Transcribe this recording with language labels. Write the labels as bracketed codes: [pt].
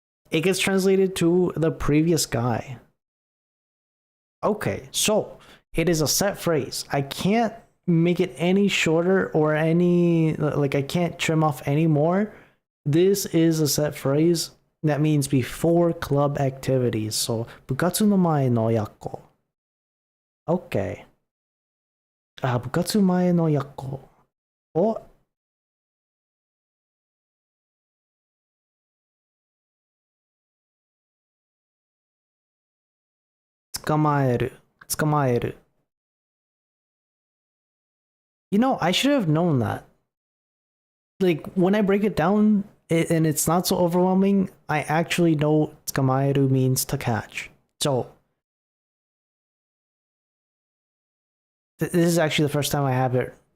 [en] It gets translated to the previous guy. Okay, so it is a set phrase. I can't make it any shorter or any, like, I can't trim off any more. This is a set phrase that means before club activities. So, [ja] bukatsu no mae no yako. [en] Okay. [ja] 部活前のyakoを捕まえる。 [en] You know, I should have known that. Like, when I break it down and it's not so overwhelming, I actually know 捕まえる means to catch. So, this is actually the first time I have it.